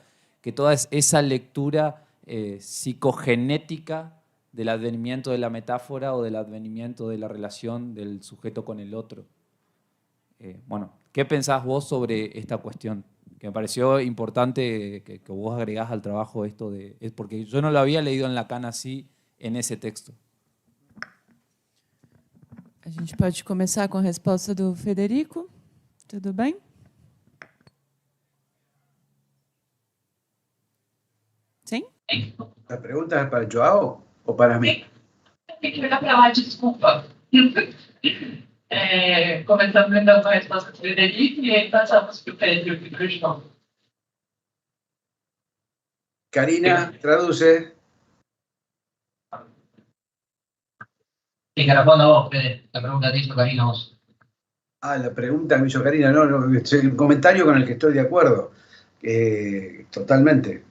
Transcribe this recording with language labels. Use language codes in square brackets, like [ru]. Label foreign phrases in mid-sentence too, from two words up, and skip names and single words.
[es] Que toda esa lectura psicogenética del advenimiento de la metáfora o del advenimiento de la relación del sujeto con el otro. Bueno, ¿qué pensás vos sobre esta cuestión? Que me pareció importante que vos agregás al trabajo esto porque yo no lo había leído en Lacan así, en ese texto. [pt] A gente pode começar com a resposta do Federico. Tudo bem? Sim? [es] ¿La pregunta es para Joao o para mí? [pt] Queria falar, desculpa. Começamos então com a resposta do Frederico e aí passamos para o Pedro e para o João. [es] Karina, traduce. Sí, que responda vos, Fede. La pregunta te hizo Karina vos. La pregunta que me hizo Karina, no, es un comentario con el que estoy de acuerdo. Totalmente.